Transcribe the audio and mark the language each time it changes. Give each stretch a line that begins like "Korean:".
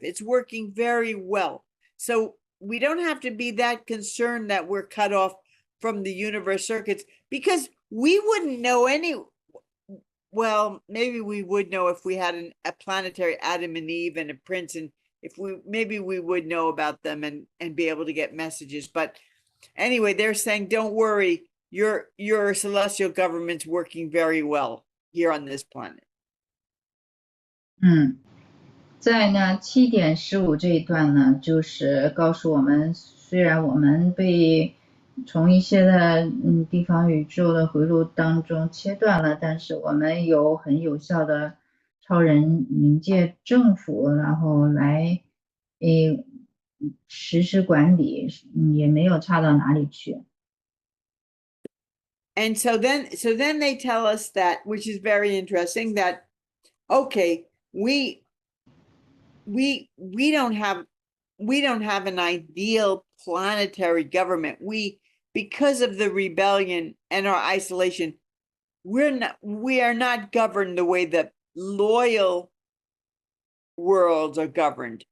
English: It's working very well. So we don't have to be that concerned that we're cut off from the universe circuits, because we wouldn't know well, maybe we would know if we had a planetary Adam and Eve and a prince, and maybe we would know about them and be able to get messages. But anyway, they're saying, don't worry, your celestial government's working very well here on this planet.
Chinese: 在呢7:15这一段呢，就是告诉我们，虽然我们被从一些的地方宇宙的回路当中切断了，但是我们有很有效的超人冥界政府，然后来实施管理，也没有差到哪里去。
English: And so then they tell us that, which is very interesting, that okay, we don't have an ideal planetary government. Because of the rebellion and our isolation, we are not governed the way that loyal worlds are governed.